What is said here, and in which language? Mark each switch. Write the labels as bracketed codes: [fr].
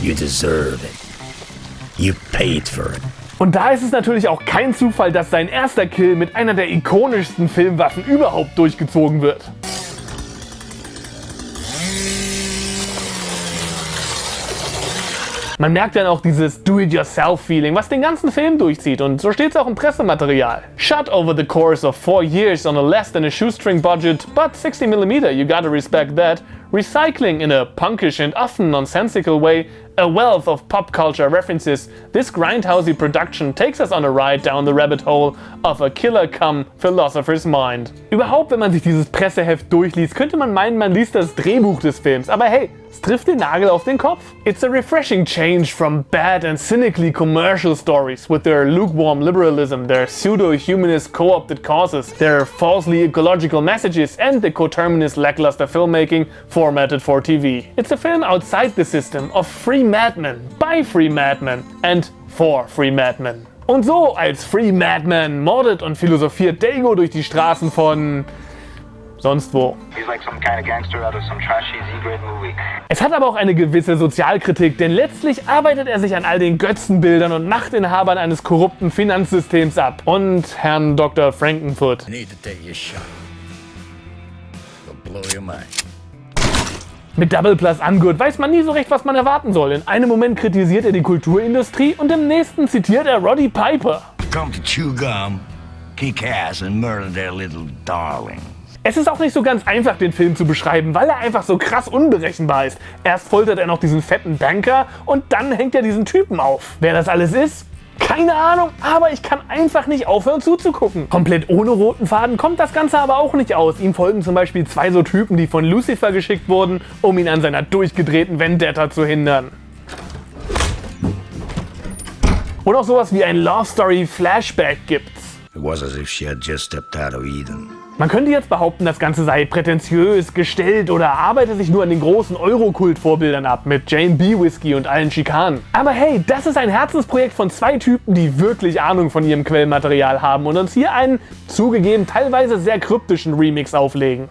[en] You deserve it. You paid for it. [de] Und da ist es natürlich auch kein Zufall, dass sein erster Kill mit einer der ikonischsten Filmwaffen überhaupt durchgezogen wird. Man merkt dann auch dieses Do-it-yourself-Feeling, was den ganzen Film durchzieht und so steht es auch im Pressematerial. [en] Shot over the course of 4 years on a less than a shoestring budget, but 60mm, you gotta respect that. Recycling in a punkish and often nonsensical way a wealth of pop culture references, this grindhousey production takes us on a ride down the rabbit hole of a killer-cum-philosopher's mind. [de] Überhaupt, wenn man sich dieses Presseheft durchliest, könnte man meinen, man liest das Drehbuch des Films, aber hey, es trifft den Nagel auf den Kopf. [en] It's a refreshing change from bad and cynically commercial stories with their lukewarm liberalism, their pseudo-humanist co-opted causes, their falsely ecological messages and the coterminous lackluster filmmaking formatted for TV. It's a film outside the system of free madmen, by free madmen and for free madmen. [de] Und so als Free Madman mordet und philosophiert Dago durch die Straßen von sonst wo. [en] He's like some kind of gangster out of some trashy Z-grade movie. [de] Es hat aber auch eine gewisse Sozialkritik, denn letztlich arbeitet er sich an all den Götzenbildern und Machtinhabern eines korrupten Finanzsystems ab. Und Herrn Dr. Frankenfoot. [en] You need to take your shot. It'll blow your mind. [de] Mit Double Plus Ungood weiß man nie so recht, was man erwarten soll. In einem Moment kritisiert er die Kulturindustrie und im nächsten zitiert er Roddy Piper. [en] Come to chew gum, kick ass and murder their little darlings. [de] Es ist auch nicht so ganz einfach, den Film zu beschreiben, weil er einfach so krass unberechenbar ist. Erst foltert er noch diesen fetten Banker und dann hängt er diesen Typen auf. Wer das alles ist? Keine Ahnung, aber ich kann einfach nicht aufhören zuzugucken. Komplett ohne roten Faden kommt das Ganze aber auch nicht aus. Ihm folgen zum Beispiel 2 so Typen, die von Lucifer geschickt wurden, um ihn an seiner durchgedrehten Vendetta zu hindern. Und auch sowas wie ein Love Story Flashback gibt's. [en] It was as if she had just stepped out of Eden. [de] Man könnte jetzt behaupten, das Ganze sei prätentiös, gestellt oder arbeite sich nur an den großen Eurokult-Vorbildern ab mit Jane B. Whiskey und allen Schikanen. Aber hey, das ist ein Herzensprojekt von 2 Typen, die wirklich Ahnung von ihrem Quellmaterial haben und uns hier einen, zugegeben, teilweise sehr kryptischen Remix auflegen.